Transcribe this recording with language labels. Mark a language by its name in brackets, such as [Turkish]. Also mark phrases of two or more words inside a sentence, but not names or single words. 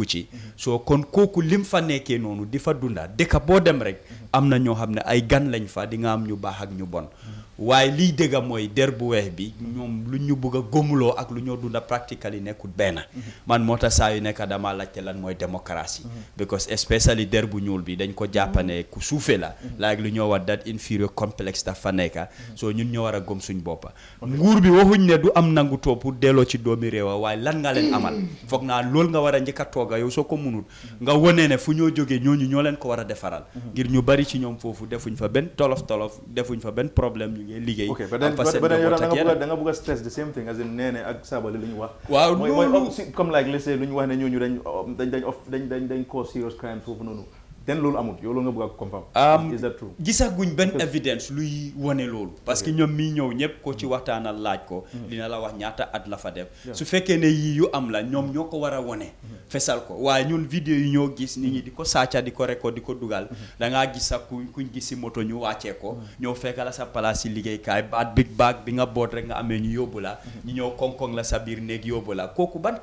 [Wolof] ci soo kon kooku lim fa nekkee noonu di fa dunda dëkk boo dem rek am na ñoo xam ne ay gan lañ fa di nga am ñu baax ak ñu bon waaye liy dëgga mooy der bu weex bi ñoom lu ñu bëgg a gëmuloo ak lu ñoo dunda practically nekkul benn man moo tax saa yu nekk dama laajte lan mooy démocratie [English] because especially [Wolof] der bu ñuul bi dañ ko jàppane ku suufe la like lu ñoo wax [English] that inferior complex [Wolof] dafa nekka soo ñun ñoo war a gëm suñ boppa nguur bi waxuñ ne du am nangu too pour delloo ci doomi réewa waaye lan nga leen amal foog naa loolu nga war a njëkk a tooga yow soo ko munul nga wone ne fu ñoo jógee ñooñu ñoo leen ko war a defaral ngir ñu bari ci ñoom foofu defuñ fa benn tolof defuñ fa benn problème liggéey [English] ok but then [Wolof] yow da nga bëgg a [English] stress the same thing as in [Wolof] nee ak Sabally lu ñu wax waaw mooy comme [English] like let's say [Wolof] lu ñu wax ne ñooñu dañ [English] cause serious crime [Wolof] foofu noonu den loolu amul yow loolu nga bëgg a [English] confirm is that true [Wolof] gisaguñ benn evidence luy wane loolu [French] parce que [Wolof] ñoom mii ñëw ñëpp ko ci waxtaanal laaj ko dina la wax ñaata at la fa def su fekkee ne yii yu am la ñoom ñoo ko war a wane fesal ko waaye ñun vidéo yi ñoo gis nit ñi di ko sàcca di ko record di ko dugal da ngaa gis sax kuñ gis si moto ñu wàccee ko ñëw fekk la sa place si liggéeykaay [English] big bag [Wolof] bi nga boot rek nga amee ñu yóbbu la ñu ñëw koŋ-koŋ la sa biir néeg yóbbu la kooku ban